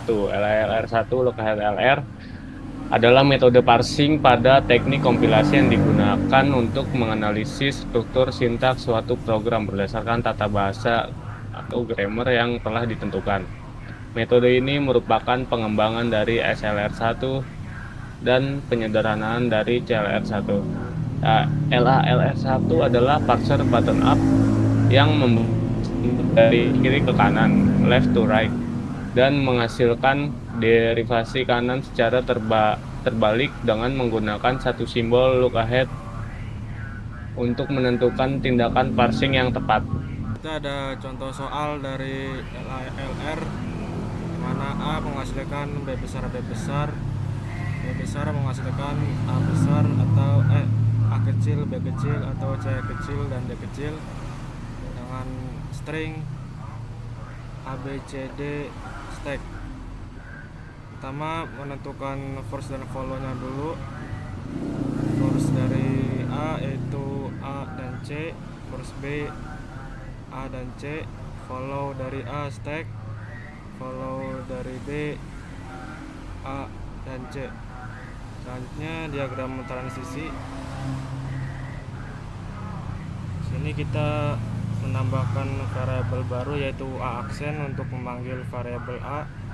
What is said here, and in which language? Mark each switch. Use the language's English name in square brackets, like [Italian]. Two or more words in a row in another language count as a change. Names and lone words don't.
[Indonesian] LR1 lookahead LR adalah metode parsing pada teknik kompilasi yang digunakan untuk menganalisis struktur sintaks suatu program berdasarkan tata bahasa atau grammar yang telah ditentukan. Metode ini merupakan pengembangan dari SLR1 dan penyederhanaan dari CLR1. LR1 adalah parser [English] bottom up [Indonesian] yang dari kiri ke kanan, [English] left to right, [Indonesian] dan menghasilkan derivasi kanan secara terbalik dengan menggunakan satu simbol lookahead untuk menentukan tindakan parsing yang tepat. Kita ada contoh soal dari LR, di mana A menghasilkan B besar, B besar menghasilkan A besar atau A kecil, B kecil atau C kecil dan D kecil dengan string ABCD stack. Pertama, menentukan first dan follow-nya dulu. First dari A yaitu A dan C, first B A dan C, follow dari A stack, follow dari B A dan C. Selanjutnya diagram transisi. Sini kita menambahkan variabel baru yaitu A aksen untuk memanggil variabel A.